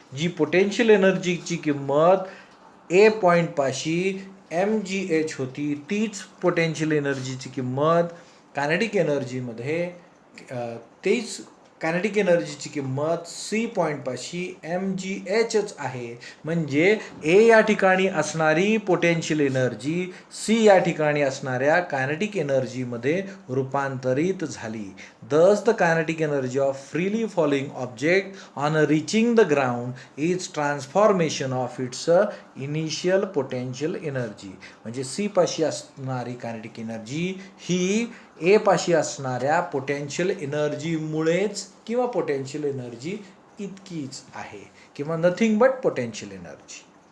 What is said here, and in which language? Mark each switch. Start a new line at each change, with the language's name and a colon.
Marathi: जी potential एनर्जीची किंमत ए पॉईंटपाशी mgh होती, तीच पोटेन्शियल एनर्जीची किंमत कायनेटिक एनर्जीमध्ये तेच कायनेटिक एनर्जीची किंमत सी पॉईंटपाशी mghच आहे. म्हणजे ए या ठिकाणी असणारी पोटेन्शियल एनर्जी सी या ठिकाणी असणाऱ्या कायनेटिक एनर्जीमध्ये रूपांतरित झाली.
English: Thus the kinetic energy of freely falling object on reaching the ground is transformation of its initial potential energy.
Marathi: म्हणजे सी पाशी असणारी कायनेटिक एनर्जी ही ए पाशी असणाऱ्या पोटेन्शियल एनर्जीमुळेच किंवा पोटेन्शियल एनर्जी इतकीच आहे किंवा
English: Nothing but potential energy.